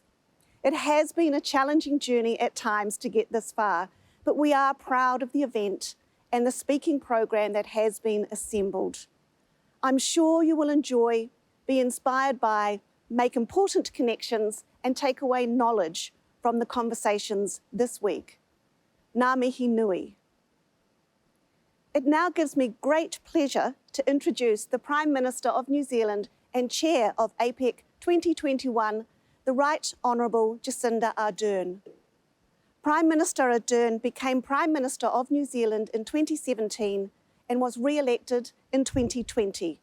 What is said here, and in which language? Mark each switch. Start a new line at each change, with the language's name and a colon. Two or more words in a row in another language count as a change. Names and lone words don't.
English: It has been a challenging journey at times to get this far, but we are proud of the event and the speaking program that has been assembled. I'm sure you will enjoy, be inspired by, make important connections, and take away knowledge from the conversations this week.
Māori: Ngā mihi nui.
English: It now gives me great pleasure to introduce the Prime Minister of New Zealand and Chair of APEC 2021, the Right Honourable Jacinda Ardern. Prime Minister Ardern became Prime Minister of New Zealand in 2017 and was re-elected in 2020.